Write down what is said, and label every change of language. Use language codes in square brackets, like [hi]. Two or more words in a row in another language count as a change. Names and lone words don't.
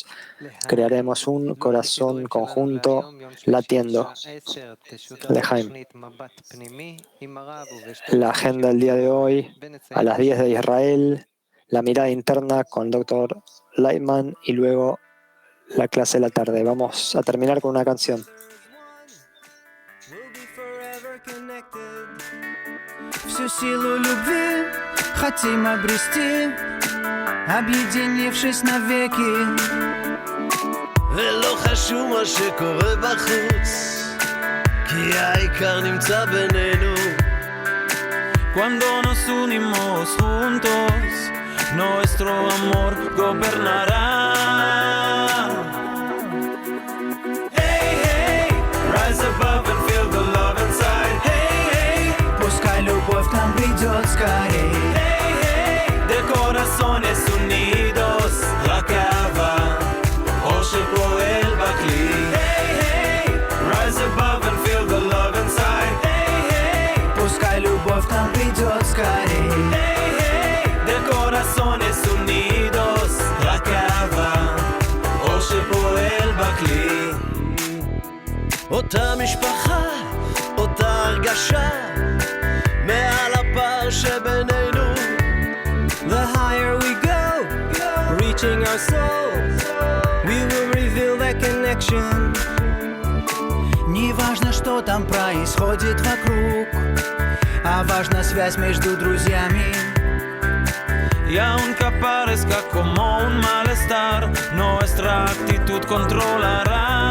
[es] Crearemos un corazón conjunto latiendo. Lejaim. La agenda del día de hoy, a las 10 de Israel, la mirada interna con Dr. Leitman y luego la clase de la tarde. Vamos a terminar con una canción. [ru] Всю силу любви хотим обрести, объединившись навеки. [he] ולא חשוב מה שקורה בחוץ, כי העיקר נמצא בינינו. [es] Cuando nos unimos juntos, nuestro amor gobernará. [en] Rise above and feel the love inside. [ru] Hey, hey, пускай любовь к нам придет скорей. [es] Hey, hey, de corazones unidos, [he] רק אהבה, אור שפועל בכלי. [en] Hey, hey, rise above and feel the love inside. [ru] Hey, hey, пускай любовь к нам придет скорей. [es] Hey, hey, de corazones unidos, [he] רק אהבה, אור שפועל בכלי. אותה משפחה, אותה הרגשה, מעל הפער שבינינו. [en] The higher we go, reaching our soul, we will reveal that connection. [ru] Не важно, что там происходит вокруг, а важна связь между друзьями. [es] Y aunque aparezca como un malestar, nuestra actitud controlará.